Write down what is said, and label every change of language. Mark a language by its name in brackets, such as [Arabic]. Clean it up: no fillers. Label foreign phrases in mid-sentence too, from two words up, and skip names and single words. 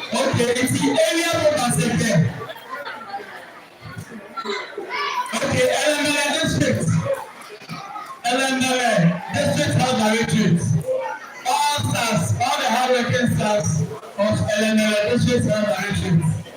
[English] Okay, it's the area of Aseke. Okay, Ellembelle district. Ellembelle district health directorate. All stars, all the hardworking stars of Ellembelle district health directorate.